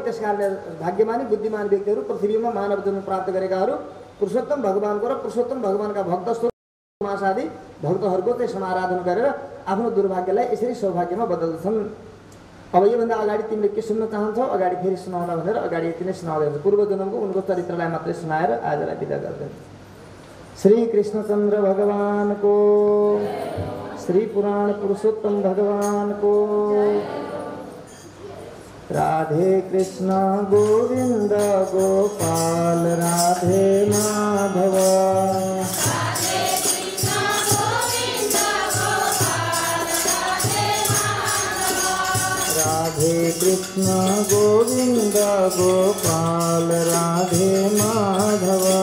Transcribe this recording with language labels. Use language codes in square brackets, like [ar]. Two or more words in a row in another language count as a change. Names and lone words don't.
[ne] त्यसकारणले भाग्यमानी बुद्धिमान व्यक्तिहरू पृथ्वीमा मानव जन्म प्राप्त गरेकाहरू पुरुषोत्तम भगवानको र पुरुषोत्तम भगवानका भक्त मासादि भक्तहरूको चाहिँ समाराधन गरेर आफ्नो दुर्भाग्यलाई यसरी सौभाग्यमा बदल्छन्। अब योभन्दा अगाडि तिमीले के सुन्न चाहन्छौ अगाडि फेरि सुनाउन भनेर अगाडि यति नै सुनाउँदै हुन्छ। पूर्व जन्मको उनको चरित्रलाई मात्रै सुनाएर आजलाई बिदा गर्दै श्री कृष्णचन्द्र भगवानको, श्री पुराण पुरुषोत्तम भगवानको। राधे कृष्ण गोविंद गोपाल राधे माधव। राधे कृष्ण गोविंद गोपाल राधे माधव।